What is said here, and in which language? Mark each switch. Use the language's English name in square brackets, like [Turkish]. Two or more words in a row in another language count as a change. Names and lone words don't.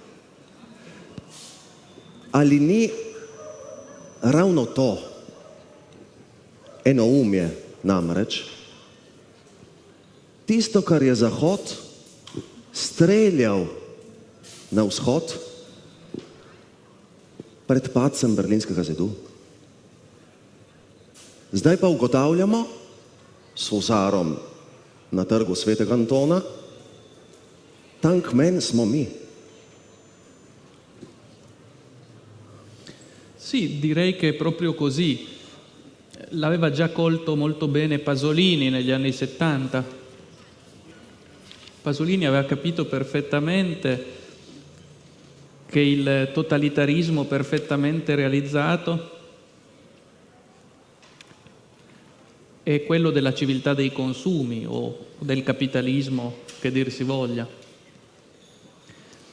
[Slovenian] Ali ni ravno to enoumje namreč tisto, kar je Zahod streljal na vzhod pred padcem Berlinskega zidu? Zdaj pa ugotavljamo s husarom na trgu Svetega Antona, tankmen smo mi. [Italian] Sì, direi che è proprio così. L'aveva già colto molto bene Pasolini negli anni 70. Pasolini aveva capito perfettamente che il totalitarismo perfettamente realizzato è quello della civiltà dei consumi o del capitalismo, che dir si voglia.